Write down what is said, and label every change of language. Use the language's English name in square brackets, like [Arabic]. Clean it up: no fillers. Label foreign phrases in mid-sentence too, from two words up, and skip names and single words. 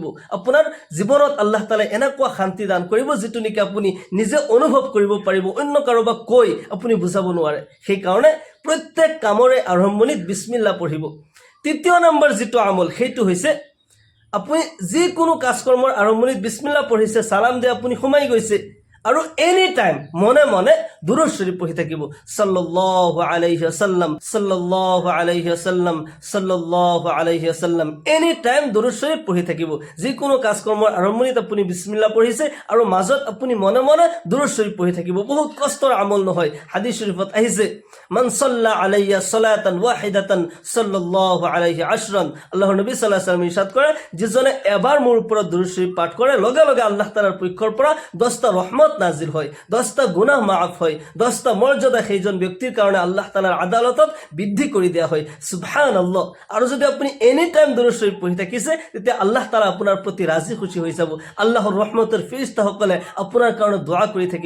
[Assamese] আপোনাৰ জীৱনত আল্লাহ তাআলাই এনেকুৱা শান্তি দান কৰিব যিটো নেকি আপুনি নিজে অনুভৱ কৰিব পাৰিব, অন্য কাৰোবাক কৈ আপুনি বুজাব নোৱাৰে। সেইকাৰণে প্ৰত্যেক কামৰে আৰম্ভণিত বিসমিল্লাহ পঢ়িব। 3 নম্বৰ যিটো আমল সেইটো হৈছে আপুনি যিকোনো কাজকৰ্মৰ আৰম্ভণিত বিসমিল্লাহ পঢ়িছে, সালাম দিয়ে আপুনি সোমাই গৈছে, আৰু [English] any time [Assamese] মনে মনে দুৰুদ শৰীফ পঢ়ি থাকিব, [Arabic] صلى الله عليه وسلم, صلى الله عليه وسلم, صلى الله عليه وسلم, [English] any time [Assamese] দুৰুদ শৰীফ পঢ়ি থাকিব। যিকোনো কাজকৰ্মৰ আৰম্ভণিত আপুনি বিসমিল্লাহ পঢ়িছে আৰু মাজত আপুনি মনে মনে দুৰুদ শৰীফ পঢ়ি থাকিব, বহুত কষ্টৰ আমল নহয়। হাদিস শৰীফত আহিছে, [Arabic] من صلى علي صلاة واحدة صلى الله عليه عشرا, [Assamese] আল্লাহৰ নবী [Arabic] صلى الله عليه وسلم [Assamese] ইৰশাদ কৰে, যিজনে এবাৰ মোৰ ওপৰত দুৰুদ শৰীফ পাঠ কৰে, লগে লগে আল্লাহ তাআলাৰ পক্ষৰ পৰা 10টা ৰহমত নাজিল হয়, 10টা গুনাহ মাফ হয়, 10টা মৰ্যাদা সেইজন ব্যক্তিৰ কাৰণে আল্লাহ তাআলাৰ আদালতত বৃদ্ধি কৰি দিয়া হয়। [Arabic] সুবহানাল্লাহ। [Assamese] আৰু যদি আপুনি [English] any time [Assamese] দুৰুদ শৰীফ পঢ়ি থাকিছে তেতিয়া আল্লাহ তাআলা আপোনাৰ প্ৰতি ৰাজি খুশি হৈ যাব, আল্লাহৰ ৰহমতৰ ফেৰেশতাসকলে আপোনাৰ কাৰণে দোয়া কৰি থাকিব।